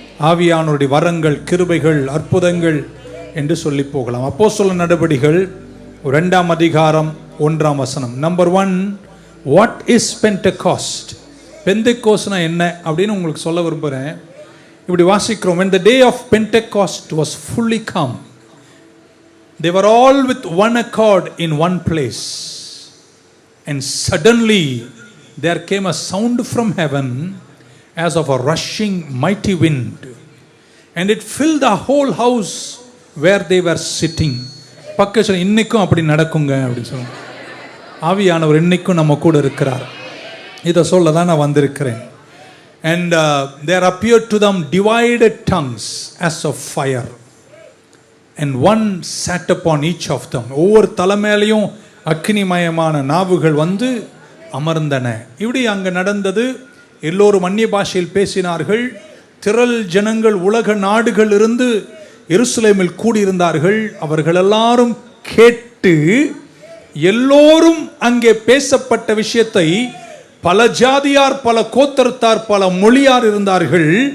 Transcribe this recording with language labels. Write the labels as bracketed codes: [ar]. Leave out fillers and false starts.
[ta] ஆவியானுடைய வரங்கள், கிருபைகள், அற்புதங்கள் என்று சொல்லி போகலாம். அப்போஸ்தலர் நடபடிகள் 2ஆம் அதிகாரம் 1ஆம் வசனம். [en] Number 1, what is Pentecost? [ta] பெந்தைக்கோஸ்னா என்ன அப்படின்னு உங்களுக்கு சொல்ல விரும்புகிறேன். இப்படி வாசிக்கிறோம். [en] when the day of Pentecost was fully come, they were all with one accord in one place, and suddenly there came a sound from heaven as of a rushing mighty wind, and it filled the whole house where they were sitting. [ta] பக்கத்துல இன்னைக்கும் அப்படி நடக்குங்க அப்படின்னு சொல்லுவாங்க. ஆவியானவர் இன்னைக்கும் நம்ம கூட இருக்கிறார். இதை சொல்ல தான் நான் வந்திருக்கிறேன். [en] And there appeared to them divided tongues as of fire, and one sat upon each of them. [ta] ஒவ்வொரு தலைமையிலையும் அக்னிமயமான நாவுகள் வந்து அமர்ந்தன. இப்படி அங்கே நடந்தது. எல்லோரும் அந்நிய பாஷையில் பேசினார்கள். திரள் ஜனங்கள் உலக நாடுகள் இருந்து எருசலேமில் கூடியிருந்தார்கள். அவர்கள் எல்லாரும் கேட்டு எல்லோரும் அங்கே பேசப்பட்ட விஷயத்தை, பல ஜாதியார், பல கோத்திரத்தார், பல மொழியார் இருந்தார்கள்.